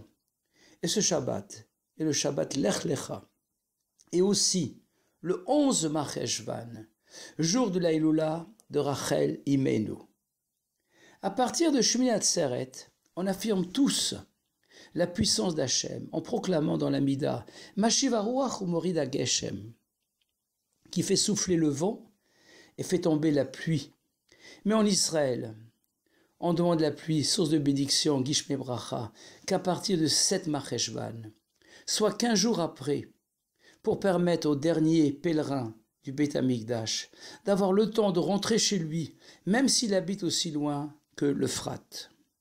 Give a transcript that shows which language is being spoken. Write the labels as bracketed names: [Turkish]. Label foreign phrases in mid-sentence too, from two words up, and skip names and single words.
[French] Et ce Shabbat est le Shabbat Lech Lecha, et aussi le 11 Marcheshvan, jour de la Hilula de Rachel Imenu. À partir de Shmini Atzeret, on affirme tous la puissance d'Hachem en proclamant dans la Mida [Hebrew] משיב הרוח ומוריד הגשם, [French] qui fait souffler le vent et fait tomber la pluie. Mais en Israël, on demande la pluie, source de bénédiction, [Hebrew] גשמי ברכה, [French] qu'à partir de 7 Marcheshvan, soit 15 jours après, pour permettre au dernier pèlerin du Beit Hamikdash d'avoir le temps de rentrer chez lui, même s'il habite aussi loin que l'Euphrate.